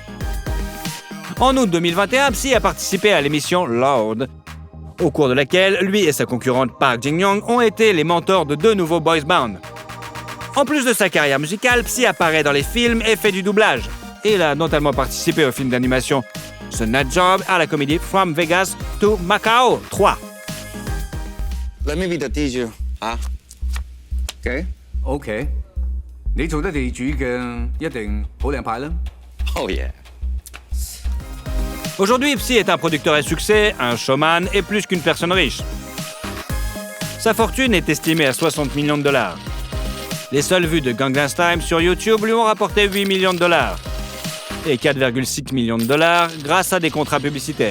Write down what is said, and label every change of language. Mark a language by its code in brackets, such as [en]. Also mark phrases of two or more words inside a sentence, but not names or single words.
[fr] En août 2021, Psy a participé à l'émission Loud, au cours de laquelle lui et sa concurrente Park Jin-young ont été les mentors de 2 nouveaux boys band. En plus de sa carrière musicale, Psy apparaît dans les films et fait du doublage. Il a notamment participé au film d'animation The Nut Job, à la comédie From Vegas to Macau 3. [en] Let me be the teacher. Ah. OK. OK. [yue] 你做得地主嘅一定好靚牌啦。 [en] Oh yeah. [fr] Aujourd'hui, Psy est un producteur à succès, un showman et plus qu'une personne riche. Sa fortune est estimée à 60 millions de dollars. Les seules vues de Gangnam Style sur YouTube lui ont rapporté 8 millions de dollars et 4,6 millions de dollars grâce à des contrats publicitaires.